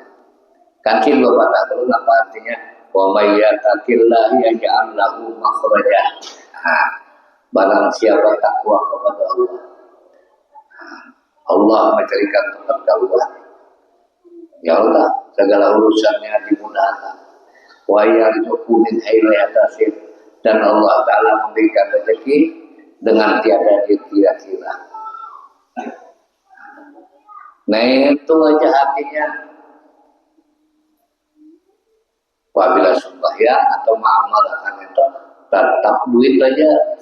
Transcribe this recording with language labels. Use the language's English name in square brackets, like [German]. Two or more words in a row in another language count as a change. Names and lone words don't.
[Indonesian] Kan sih bapak tak tahu apa artinya. [Arabic] ومن يتق الله يجعل له مخرجا. [Indonesian] Nah, barang siapa takwa kepada Allah, Allah menjadikan tempat keluar. Ya Allah, segala urusannya dimudahkan. [Arabic] ويرزقه من حيث يحتسب, [Indonesian] dan Allah Ta'ala memberikan rezeki dengan tiada dikira-kira. Nah, itu aja artinya apabila sembahyang atau mengamalkan itu tetap duit aja.